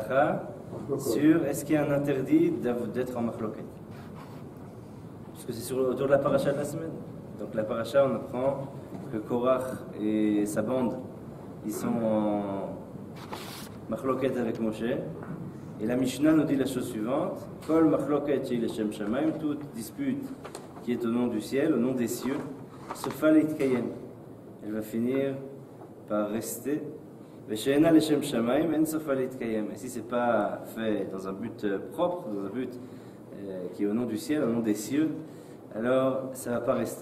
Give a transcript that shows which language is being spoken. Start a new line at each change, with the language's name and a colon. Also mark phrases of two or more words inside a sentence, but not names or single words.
French: halacha sur est-ce qu'il y a un interdit d'être en machloket. Puisque c'est autour de la paracha de la semaine. Donc la paracha, on apprend que Korach et sa bande, ils sont en machloket avec Moshe. Et la Mishnah nous dit la chose suivante:
Hebrew: כל מחלוקת שהיא לשם שמים,
French: toute dispute qui est au nom du ciel, au nom des cieux,
Hebrew: סופה להתקיים.
French: Elle va finir par rester.
Hebrew: ושאינה לשם שמים אין סופה להתקיים.
French: Et si c'est pas fait dans un but propre, dans un but qui est au nom du ciel, au nom des cieux, alors ça ne va pas rester.